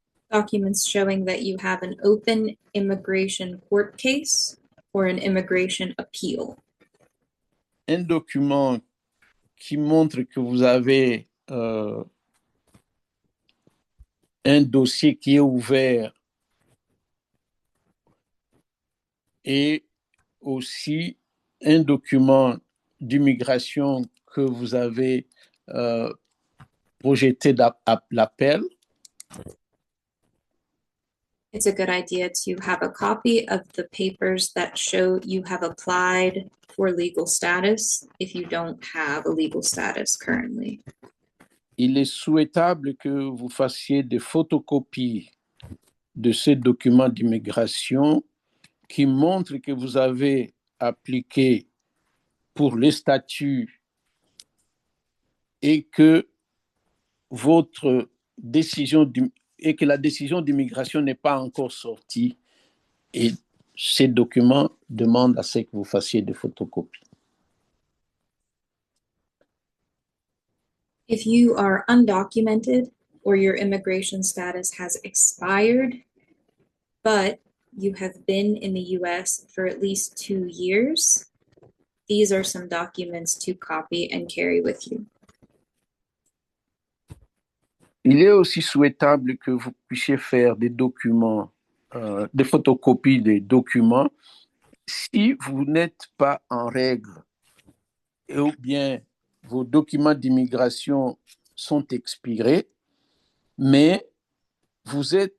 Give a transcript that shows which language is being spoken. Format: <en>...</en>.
<en>documents showing that you have an open immigration court case or an immigration appeal.</en> <fr>Un document qui montre que vous avez un dossier qui est ouvert et aussi un document d'immigration que vous avez projeté l'appel.</fr> <en>It's a good idea to have a copy of the papers that show you have applied for legal status if you don't have a legal status currently.</en> <fr>Il est souhaitable que vous fassiez des photocopies de ces documents d'immigration qui montrent que vous avez appliqué pour le statut et que votre décision et que la décision d'immigration n'est pas encore sortie. Et ces documents demandent à ce que vous fassiez des photocopies.</fr> <en>If you are undocumented or your immigration status has expired, but you have been in the US for at least 2 years, these are some documents to copy and carry with you.</en> <fr>Il est aussi souhaitable que vous puissiez faire des documents, des photocopies des documents si vous n'êtes pas en règle ou bien vos documents d'immigration sont expirés, mais vous</fr>